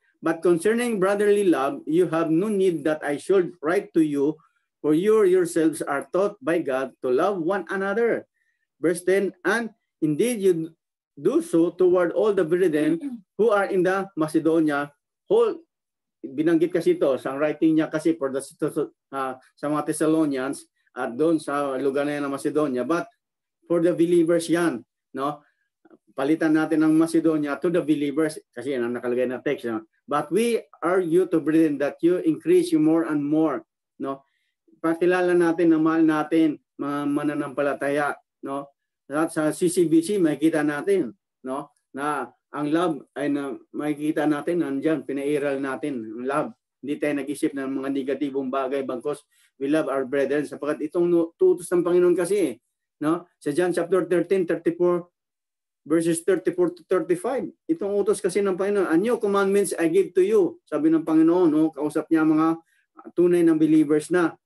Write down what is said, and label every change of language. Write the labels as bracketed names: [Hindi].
[English] But concerning brotherly love, you have no need that I should write to you, for you yourselves are taught by God to love one another. Verse 10, and indeed you do so toward all the brethren who are in the Macedonia. [Filipino] Binanggit kasi ito, sa writing niya kasi for the, sa mga Thessalonians at doon sa lugar na yan ng Macedonia. [English] But for the believers [Filipino] yan, no? Palitan natin ng Macedonia [English] to the believers [Filipino] kasi yan ang nakalagay na text. No? [English] But we urge you to brethren that you increase you more and more. [Filipino] No? Pakilala natin na mahal natin mga mananampalataya. No? At sa CCBC makikita natin, no, na ang love ay makikita natin nandiyan, pinairal natin ang love. Hindi tayo nag-isip ng mga negatibong bagay bagkos [English] we love our brethren [Filipino] sapagkat itong tutos ng Panginoon kasi, no? Sa John chapter 13, 34 verses 34 to 35. Itong utos kasi ng Panginoon, [English] a new commandments I give to you. [Filipino] Sabi ng Panginoon, no, kausap niya mga tunay ng believers na.